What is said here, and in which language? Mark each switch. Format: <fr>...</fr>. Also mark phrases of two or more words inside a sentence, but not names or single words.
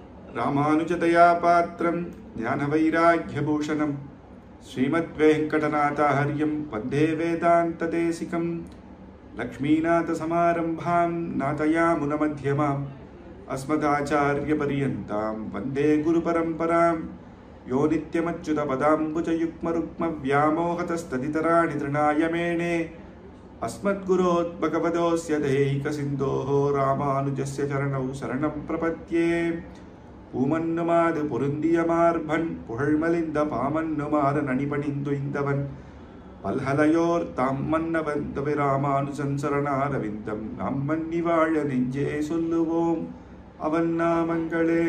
<sa>रामानुजदया पात्रं ज्ञानवैराग्यभूषणम् श्रीमद्वेङ्कटनाथार्यं वन्दे वेदान्तदेशिकम् लक्ष्मीनाथसमारम्भां नाथयामुनमध्यमाम् अस्मदाचार्यपर्यन्तां वन्दे गुरुपरम्पराम् यो नित्यमच्युतपदाम्बुजयुग्मरुक्मव्यामोहतस्तदितराणि तृणाय मेने अस्मद्गुरोत् भगवतोऽस्य दैहिकसिन्धोः रामानुजस्य चरणौ शरणं प्रपद्ये</sa> <ta>பூமன்னுமாது பொருந்திய மார்பன் புகழ்மலிந்த பாமன்னுமாறு நணிபணிந்துய்ந்தவன் பல்ஹலையோர் தாம் மன்னவன் தவிராமானுஜன் சரணாரவிந்தம் நாம் மன்னி வாழ நெஞ்சே சொல்லுவோம் அவன் நாமங்களே.</ta>